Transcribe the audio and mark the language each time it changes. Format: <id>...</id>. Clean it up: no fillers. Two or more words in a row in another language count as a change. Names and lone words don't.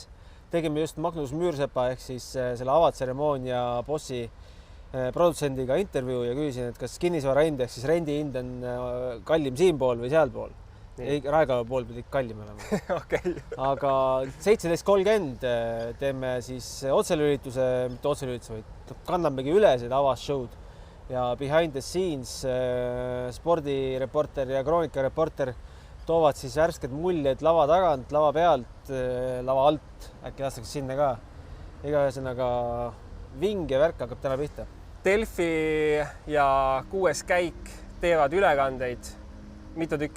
<et>Tegime just Magnus Müürsepa ehk siis selle avatseremoonia bossi produtsendiga intervjuu ja küsisin, et kas kinnisvara hind ehk siis rendi hind on kallim siinpool või sealpool. Ei, Raekoja pool pidi kallim olema. Okay. Aga 17.30 teeme siis otselülituse, mitte otselülituse, vaid kannamegi üle seda avashow'd ja</et> <en>behind the scenes</en> <et>spordireporter ja kroonikareporter toovad siis värsked muljed lava tagant, lava pealt, lava alt, äkki lastakse sinna ka. Ühesõnaga vinge värk hakkab täna pihta. Delfi ja 6. käik teevad ülekandeid mitu tükki.</et>